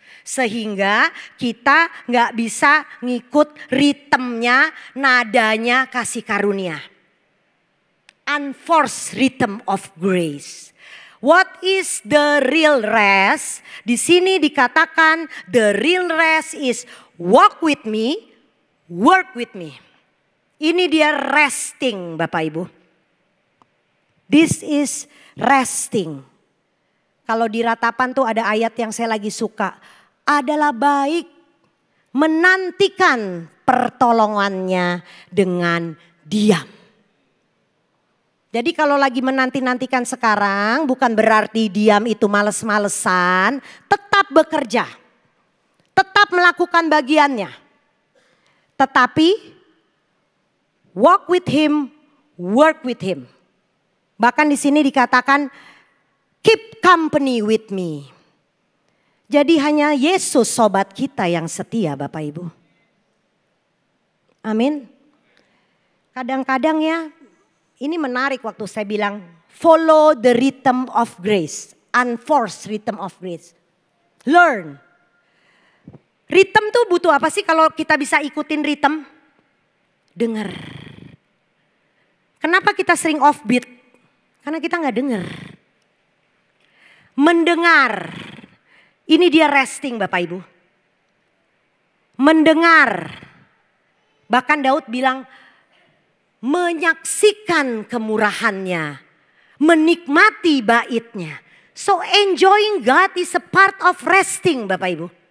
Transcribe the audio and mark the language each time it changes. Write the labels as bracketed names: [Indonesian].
[Indonesian] Sehingga kita nggak bisa ngikut ritmenya, nadanya kasih karunia. [English] Unforced rhythm of grace. What is the real rest? [Indonesian] Di sini dikatakan [English] the real rest is walk with me, work with me. [Indonesian] Ini dia resting Bapak Ibu. [English] This is resting. [Indonesian] Kalau di Ratapan tuh ada ayat yang saya lagi suka. Adalah baik menantikan pertolongannya dengan diam. Jadi kalau lagi menanti-nantikan sekarang bukan berarti diam itu males-malesan. Tetap bekerja. Tetap melakukan bagiannya. Tetapi [English] walk with him, work with him. [Indonesian] Bahkan di sini dikatakan [English] keep company with me. [Indonesian] Jadi hanya Yesus sobat kita yang setia Bapak Ibu. Amin. Kadang-kadang ya. Ini menarik waktu saya bilang [English] follow the rhythm of grace. Unforced rhythm of grace. [Indonesian] Learn. Rhythm tuh butuh apa sih kalau kita bisa ikutin rhythm? Dengar. Kenapa kita sering off beat? Karena kita gak dengar. Mendengar. Ini dia resting Bapak Ibu. Mendengar. Bahkan Daud bilang menyaksikan kemurahannya, menikmati baitnya. [English] So enjoying God is a part of resting Bapak Ibu.